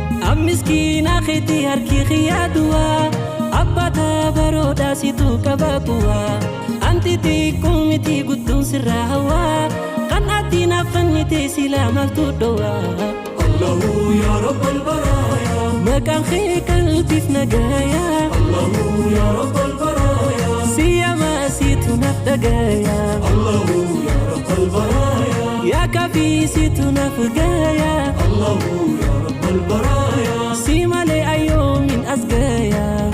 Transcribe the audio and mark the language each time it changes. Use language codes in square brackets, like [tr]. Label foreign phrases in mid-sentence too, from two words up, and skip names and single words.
[om] Am miskiina keetii harki kiyyaa duwaa, abbaa taabaroodhaa situ qaba kuwaa. Anti xiqqoo miti guddoon sirraa hawaa, kan ati naaf fannite silaa maaltu dhowaa? [ar] الله يا رب البرايا. [om] Maqaan kee qalbiif nagaya. [ar] الله يا رب البرايا. [om] Siya maasiitu naf dhagaya. [ar] الله يا رب البرايا. [om] Ya kafiisitu naf gaya. [ar] الله يا رب البرايا. [om] Si malee ayyoomin as gaya.